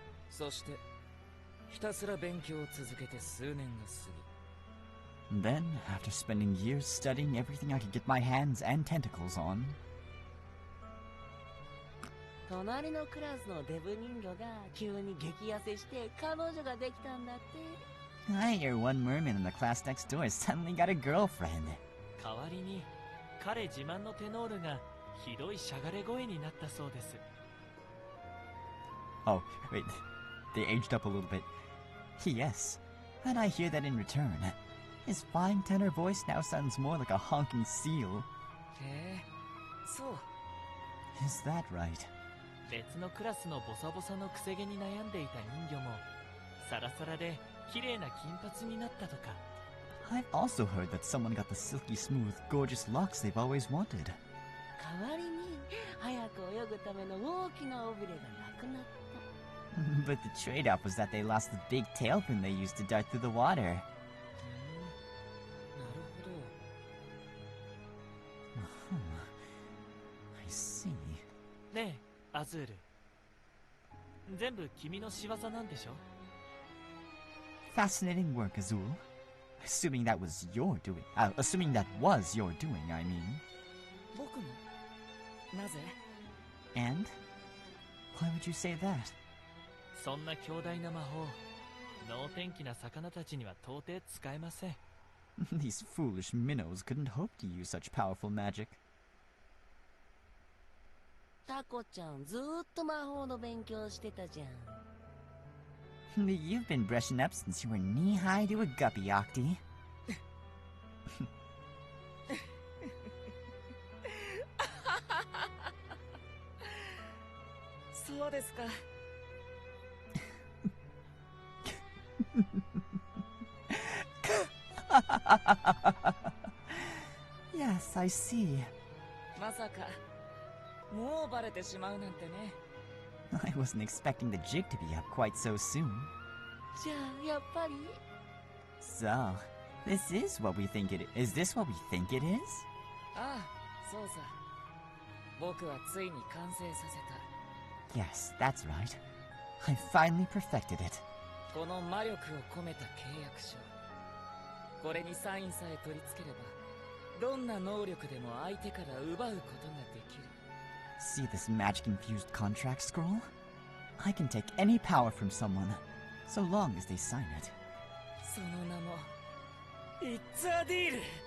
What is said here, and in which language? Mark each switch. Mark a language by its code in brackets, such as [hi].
[ja] そしてひたすら勉強を続けて数年が過ぎ。 [en] Then, after spending years studying everything I could get my hands and tentacles on, [ja] 隣のクラスのデブ人魚が急に激痩せして彼女ができたんだって。 [en] I hear one merman in the class next door suddenly got a girlfriend. [ja] 代わりに彼自慢のテノールがひどいしゃがれ声になったそうです。 [en] Oh, wait. They aged up a little bit. Yes, and I hear that in return. His fine tenor voice now sounds more like a honking seal. [ja] へえ、そう。 [en] Is that right? [ja] 別のクラスのボサボサのくせ毛に悩んでいた人魚もサラサラで綺麗な金髪になったとか。 [en] I've also heard that someone got the silky smooth, gorgeous locks they've always wanted. [ja] 代わりに早く泳ぐための大きな尾びれがなくなった。 [en] But the trade-off was that they lost the big tail fin they used to dart through the water. [ja] なるほど。 [en] I see. [ja] ねえアズール、全部君の仕業なんでしょ？ [en] Fascinating work, Azul. Assuming that was your doing. Assuming that was your doing, I mean. [ja] 僕の？なぜ？ [en] And? Why would you say that? [ja] そんな強大な魔法、能天気な魚たちには到底使えません。 [en] These foolish minnows couldn't hope to use such powerful magic. [ja] タコちゃんずーっと魔法の勉強してたじゃん。 [en] You've been brushing up since you were knee-high to a guppy, Octi. [ja] そうですか。 [en] Yes, I see. [ja] まさかもうバレてしまうなんてね。 [en] I wasn't expecting the jig to be up quite so soon. [ja] じゃあやっぱり [en] So, this is what we think it is. Is this what we think it is? [ja] ああ、そうさ。僕はついに完成させた。 [en] Yes, that's right. I finally perfected it. [ja] この魔力を込めた契約書。これにサインさえ取り付ければ、どんな能力でも相手から奪うことができる。 [en] See this magic-infused contract scroll? I can take any power from someone, so long as they sign it. [ja] その名も、It's a Deal!